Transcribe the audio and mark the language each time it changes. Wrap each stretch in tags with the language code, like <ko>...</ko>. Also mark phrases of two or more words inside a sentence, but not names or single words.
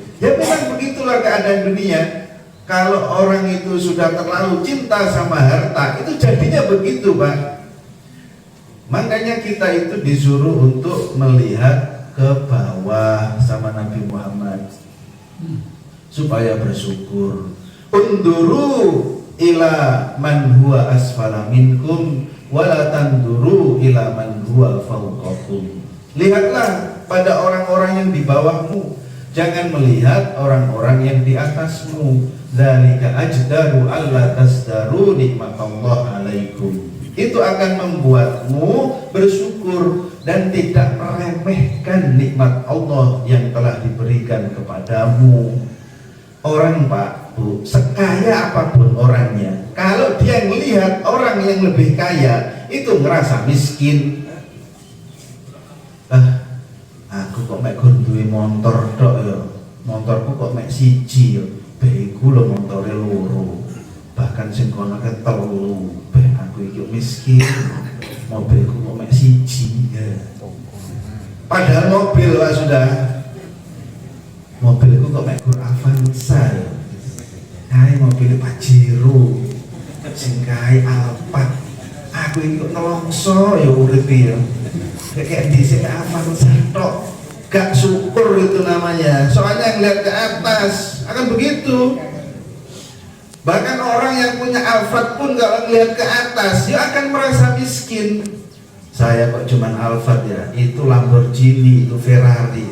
<id>Ya memang begitulah keadaan dunia. Kalau orang itu sudah terlalu cinta sama harta, itu jadinya begitu Pak. Makanya kita itu disuruh untuk melihat ke bawah sama Nabi Muhammad supaya bersyukur.</id> <ar>انظروا إلى من هو أسفل منكم ولا تنظروا إلى من هو فوقكم.</ar> <id>Lihatlah pada orang-orang yang di bawahmu, jangan melihat orang-orang yang di atasmu.</id> <ar>ذلك أجدر ألا تزدروا نعمة الله عليكم.</ar> <id>Itu akan membuatmu bersyukur dan tidak meremehkan nikmat Allah yang telah diberikan kepadamu. Orang Pak Bu, sekaya apapun orangnya, kalau dia melihat orang yang lebih kaya itu ngerasa miskin.</id> <jv>Aku kok mek duwe motor tok ya, motorku kok mek siji ya, beku lho motore loro, bahkan sing kono ketelu, aku iki miskin, mobilku kok mek siji ya.</jv> <id>Padahal mobil Pak sudah,</id> <jv>mobilku kok mek Gur Avanza ya, kae mobil Pajero, sing kae Alphard, aku iki kok nelongso ya urip ya.</jv> <id>Kayak di sini Avanza tok, gak syukur itu namanya. Soalnya ngeliat ke atas akan begitu. Bahkan orang yang punya Alphard pun kalau ngeliat ke atas dia akan merasa miskin. Saya kok cuman Alphard ya, itu Lamborghini, itu Ferrari.</id>